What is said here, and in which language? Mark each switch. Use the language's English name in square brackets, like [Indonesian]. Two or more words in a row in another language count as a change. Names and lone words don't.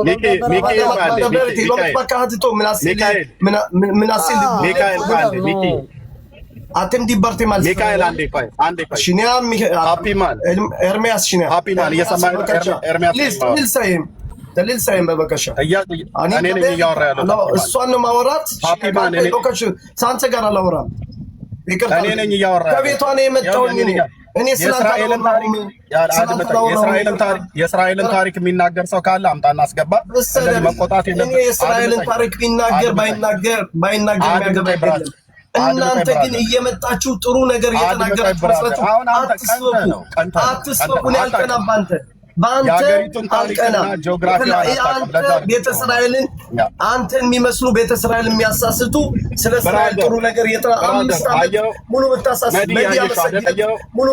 [Hebrew] לא מתווכחת איתו, מנסים אתם דיברתם על מיכאל, שנייה, ארמיאס, שנייה. תן לי לסיים בבקשה. אני מדבר, [Amharic] እሷን ነው ማወራት። ሳንተ ጋር አላወራም። ከቤቷ ነው የመጣሁኝ እኔ እኔ የእስራኤልን ታሪክ የሚናገር ሰው ካለ አምጣና አስገባ። እንደዚህ መቆጣት የለም። እኔ የእስራኤልን ታሪክ ቢናገር ባይናገር የሚያገባኝ እናንተ ግን እየመጣችሁ ጥሩ ነገር እየተናገራችሁ አትስበኩን። ያልቀናም በአንተ አልቀና። አንተ ቤተ እስራኤልን አንተን የሚመስሉ ቤተ እስራኤልን የሚያሳስቱ ስለ እስራኤል ጥሩ ነገር 5 ዓመት ሙሉ ብታሳስት ሙሉ